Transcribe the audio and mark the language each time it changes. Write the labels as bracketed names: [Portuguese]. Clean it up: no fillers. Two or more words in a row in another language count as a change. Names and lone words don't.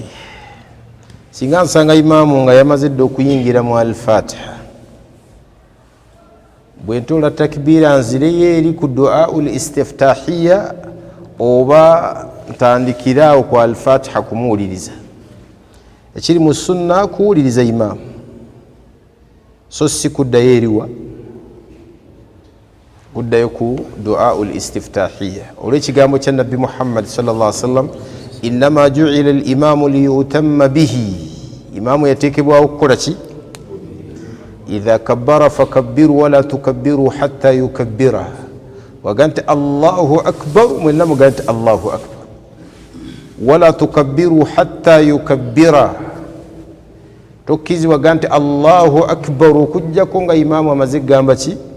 [Ganda] Singa nsanga imaamu nga yamaze dda okuyingira mu al-fatiha bwe ntola takbiira nzireyo eri ku [Arabic] دعاء الاستفتاح [Ganda] oba ntandikiraawo ku al-fatiha kumuwuliriza ekiri mu sunna kuwuliriza imaamu so si kuddayo eriwa kuddayo ku [Arabic] دعاء الاستفتاح [Ganda] olw'ekigambo kya nabbi Muhammad [Arabic] صلى الله عليه وسلم [Ganda] innama [Arabic] جعل الإمام ليؤتم به [Ganda] imaamu yateekebwawo kukola ki [Arabic] إذا كبر فكبروا ولا تكبروا حتى يكبر wagante الله أكبر [Ganda] mwenna mugante [Arabic] الله أكبر ولا تكبروا حتى يكبر [Ganda] tokkizi wagante [Arabic] الله أكبر [Ganda] okujjako nga imaamu amaze gamba ki